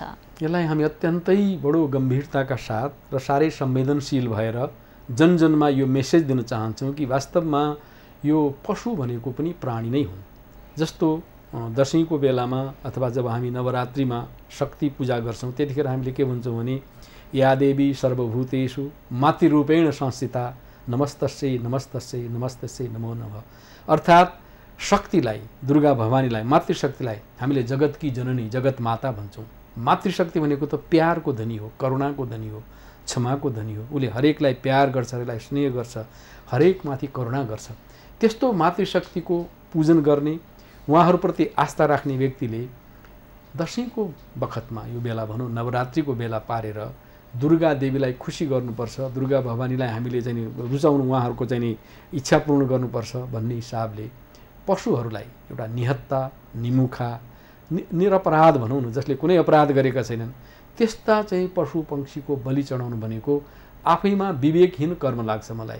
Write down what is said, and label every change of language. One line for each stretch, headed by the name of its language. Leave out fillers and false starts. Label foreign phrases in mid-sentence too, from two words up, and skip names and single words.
Nepali: यसलाई हामी अत्यन्तै बडो गम्भीरताका साथ र साह्रै संवेदनशील भएर जनजनमा यो मेसेज दिन चाहन्छौँ कि वास्तवमा यो पशु भनेको पनि प्राणी नै हुन्। जस्तो दसैँको बेलामा अथवा जब हामी नवरात्रिमा शक्ति पूजा गर्छौँ त्यतिखेर हामीले के भन्छौँ भने
Sanskrit: या देवी सर्वभूतेषु मातृरूपेण संस्थिता नमस्तस्यै नमस्तस्यै नमस्तस्यै नमो नमः।
Nepali: अर्थात् शक्तिलाई, दुर्गा भवानीलाई, मातृशक्तिलाई हामीले जगतकी जननी, जगत माता भन्छौँ। मातृशक्ति भनेको त प्यारको धनी हो, करुणाको धनी हो, क्षमाको धनी हो। उसले हरेकलाई प्यार गर्छ, हरेकलाई स्नेह गर्छ, हरेकमाथि करुणा गर्छ। त्यस्तो मातृशक्तिको पूजन गर्ने, उहाँहरूप्रति आस्था राख्ने व्यक्तिले दशैंको बखतमा, यो बेला भनौँ नवरात्रिको बेला पारेर दुर्गा देवीलाई खुसी गर्नुपर्छ, दुर्गा भवानीलाई हामीले चाहिँ रुचाउनु, उहाँहरूको चाहिँ इच्छा पूर्ण गर्नुपर्छ भन्ने हिसाबले पशुहरूलाई एउटा निहत्ता, निमुखा, निरपराध भनौँ न, जसले कुनै अपराध गरेका छैनन्, त्यस्ता चाहिँ पशु पक्षीको बलि चढाउनु भनेको आफैमा विवेकहीन कर्म लाग्छ मलाई।